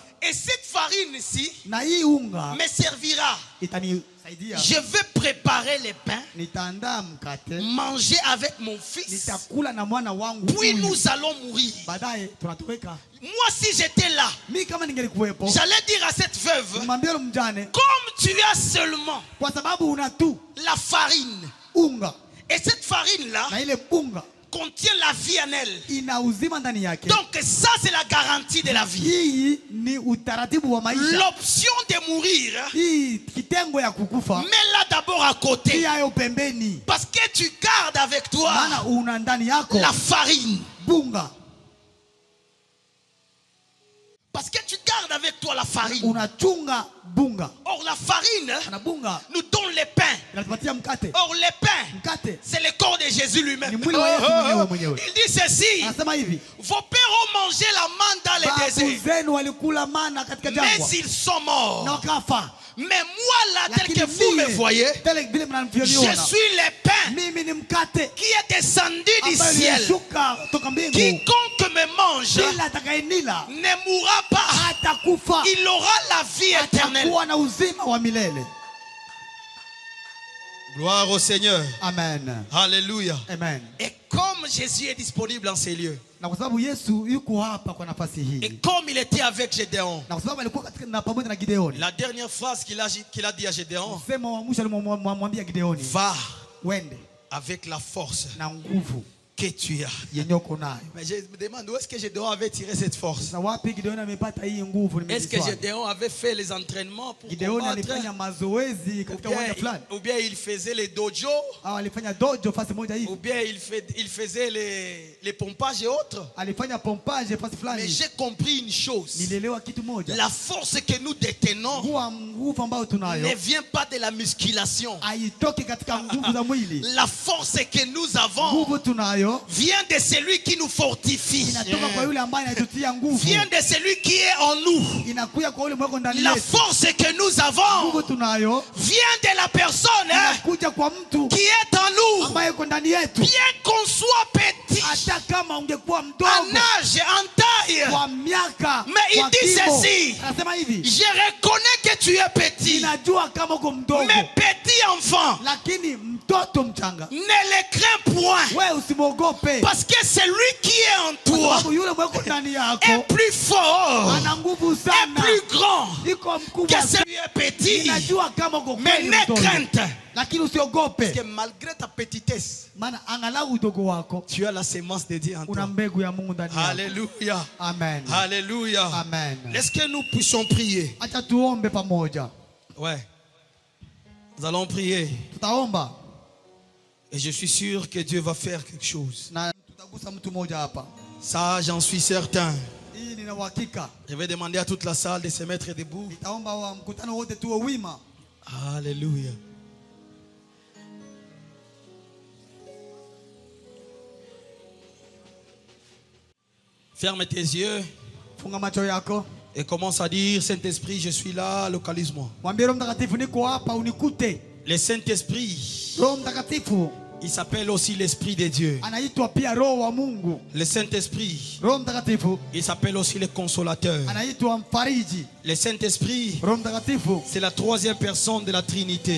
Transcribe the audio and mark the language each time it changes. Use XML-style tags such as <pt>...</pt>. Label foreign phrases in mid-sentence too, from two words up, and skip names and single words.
<fr>Et cette farine-ci</fr> <sw>na hii unga</sw> <fr>me servira.</fr> <sw>itanisaidia.</sw> <fr>Je vais préparer les pains,</fr> <sw>Nitaandaa mkate,</sw> <fr>manger avec mon fils,</fr> <sw>nitakula na mwana wangu,</sw> <fr>puis</fr> <sw>huyu.</sw> <fr>nous allons mourir.</fr> <sw>Baadaye tunatoweka.</sw> <fr>Moi, si j'étais là,</fr> <sw>Mimi kama ningelikuwepo,</sw> <fr>j'allais dire à cette veuve:</fr> <sw>nimwambie yule mjane,</sw> <fr>comme tu as seulement</fr> <sw>kwa sababu una tu</sw> <fr>la farine,</fr> <sw>unga</sw> <fr>et cette farine-là</fr> <sw>na ile bunga</sw> <fr>contient la vie en elle.</fr> <sw>ina uzima ndani yake.</sw> <fr>Donc ça, c'est la garantie de la vie.</fr> <sw>Hii ni utaratibu wa maisha.</sw> <fr>L'option de mourir,</fr> <sw>Hii kitengo ya kukufa</sw> <fr>mets-la d'abord à côté.</fr> <sw>pia yo pembeni,</sw> <fr>Parce que tu gardes avec toi</fr> <sw>maana una ndani yako</sw> <fr>la farine.</fr> <sw>bunga,</sw> <fr>Parce que tu gardes avec toi la farine.</fr> <sw>unachunga bunga</sw> <fr>Or, la farine</fr> <sw>na bunga</sw> <fr>nous donne les pains.</fr> <sw>inatupatia mkate.</sw> <fr>Or, les pains,</fr> <sw>Mkate</sw> <fr>c'est le corps de Jésus lui-même.</fr> <sw>ni mwili wa Yesu mwenyewe.</sw> <fr>Il dit ceci:</fr> <sw>Anasema hivi,</sw> <fr>vos pères ont mangé la manne dans le</fr> <sw>babu</sw> <fr>désert,</fr> <sw>zenu walikula mana katika</sw> <fr>mais</fr> <sw>jangwa</sw> <fr>ils sont</fr> <sw>na</sw> <fr>morts.</fr> <sw>wakafa,</sw> <fr>Mais moi, là, tel</fr> <sw>lakini</sw> <fr>que vous me voyez,</fr> <sw>tele vile</sw> <fr>je</fr> <sw>mnavyoniona,</sw> <fr>suis le pain</fr> <sw>mimi ni mkate</sw> <fr>qui est descendu du</fr> <sw>ambayo</sw> <fr>ciel.</fr> <sw>ilishuka toka mbingu.</sw> <fr>Quiconque me mange</fr> <sw>Kila atakayenila</sw> <fr>ne mourra pas.</fr> <sw>hatakufa,</sw> <fr>Il aura la vie éternelle.</fr> <sw>atakuwa na uzima wa milele.</sw> <fr>Gloire au Seigneur. Amen. Alléluia. Amen. Et comme Jésus est disponible en ces lieux,</fr> <sw>Na kwa sababu Yesu yuko hapa kwa nafasi</sw> <fr>et</fr> <sw>hii,</sw> <fr>comme il était avec Gédéon,</fr> <sw>na kwa sababu alikuwa katika na pamoja na Gideoni,</sw> <fr>la dernière phrase qu'il a dit à Gédéon:</fr> <sw>msemo wa mwisho alimwambia Gideoni,</sw> <fr>va</fr> <sw>wende</sw> <fr>avec la force</fr> <sw>na nguvu</sw> <fr>que tu as.</fr> <sw>yenye uko nayo.</sw> <fr>Mais je me demande où est-ce que Gédéon avait tiré cette force.</fr> <sw>Na wapi Gideoni amepata hii nguvu?</sw> <fr>Est-ce que</fr> <sw>Nimejiswali.</sw> <fr>Gédéon avait fait les entraînements pour</fr> <sw>Gideoni</sw> <fr>combattre,</fr> <sw>alifanya mazoezi katika uwanja fulani,</sw> <fr>ou bien il faisait les dojos,</fr> <sw>au alifanya dojo fasi moja</sw> <fr>ou</fr> <sw>hivi,</sw> <fr>bien il faisait les pompages et autres.</fr> <sw>alifanya pompage fasi</sw> <fr>Mais</fr> <sw>fulani.</sw> <fr>j'ai compris une chose:</fr> <sw>Nilielewa kitu moja,</sw> <fr>la force que nous détenons,</fr> <sw>nguvu ambayo</sw> <fr>ne</fr> <sw>tunayo</sw> <fr>vient pas de la musculation.</fr> <sw>haitoki katika nguvu za mwili.</sw> <fr>La force que nous avons</fr> <sw>Nguvu tunayo</sw> <fr>vient de celui qui nous fortifie.</fr> <sw>inatoka kwa yule ambaye anatutia nguvu.</sw> <fr>Vient de celui qui est en nous.</fr> <sw>Inakuja kwa yule mweko ndani</sw> <fr>La</fr> <sw>yetu.</sw> <fr>force que nous avons</fr> <sw>Nguvu tunayo</sw> <fr>vient de la personne</fr> <sw>inakuja kwa mtu</sw> <fr>qui est en nous.</fr> <sw>ambaye yuko ndani yetu.</sw> <fr>Bien qu'on soit petit,</fr> <sw>Hata kama ungekuwa</sw> <fr>en</fr> <sw>mdogo</sw> <fr>âge, en taille,</fr> <sw>kwa miaka,</sw> <fr>mais il</fr> <sw>kwa</sw> <fr>dit</fr> <sw>kimo,</sw> <fr>ceci:</fr> <sw>anasema hivi,</sw> <fr>je reconnais que tu es petit,</fr> <sw>ninajua kama uko mdogo,</sw> <fr>mais petit enfant,</fr> <sw>lakini mtoto mchanga</sw> <fr>ne le crains point,</fr> <sw>wewe usimwogope,</sw> <fr>parce que celui qui est en</fr> <sw>kwa</sw> <fr>toi</fr> <sw>sababu yule mweko ndani</sw> <fr>est</fr> <sw>yako</sw> <fr>plus fort,</fr> <sw>ana nguvu</sw> <fr>est</fr> <sw>sana,</sw> <fr>plus grand</fr> <sw>iko</sw> <fr>que</fr> <sw>mkubwa.</sw> <fr>celui qui est petit.</fr> <sw>Ninajua kama uko</sw> <fr>Mais</fr> <sw>kweli</sw> <fr>n'aie</fr> <sw>mtoto,</sw> <fr>crainte,</fr> <sw>lakini usiogope,</sw> <fr>que malgré ta petitesse,</fr> <sw>maana angalau udogo wako</sw> <fr>tu as la sémence de Dieu en</fr> <sw>una</sw> <fr>toi.</fr> <sw>mbegu ya Mungu ndani yako.</sw> <fr>Alléluia. Amen. Alléluia. Amen. Est-ce que nous puissions prier?</fr> <sw>Acha tuombe pamoja.</sw> <fr>Ouais. Nous allons prier.</fr> <sw>Tutaomba</sw> <fr>Et je suis sûr que Dieu va faire quelque chose.</fr> <sw>na tutagusa mtu mmoja hapa.</sw> <fr>Ça, j'en suis certain.</fr> <sw>Hii nina uhakika.</sw> <fr>Je vais demander à toute la salle de se mettre debout.</fr> <sw>Nitaomba wa mkutano wote tuwe wima.</sw> <fr>Alléluia. Ferme tes yeux</fr> <sw>Funga macho yako.</sw> <fr>et commence à dire: Saint-Esprit, je suis là, localise-moi.</fr> <sw>Mwambie Roho Mtakatifu niko hapa unikute.</sw> <fr>Le Saint-Esprit,</fr> <sw>Roho Mtakatifu</sw> <fr>il s'appelle aussi l'Esprit de Dieu.</fr> <sw>anaitwa pia Roho wa Mungu.</sw> <fr>Le Saint-Esprit,</fr> <sw>Roho Mtakatifu</sw> <fr>il s'appelle aussi le Consolateur.</fr> <sw>anaitwa mfariji.</sw> <fr>Le Saint-Esprit,</fr> <sw>Roho Mtakatifu</sw> <fr>c'est la troisième personne de la Trinité.</fr>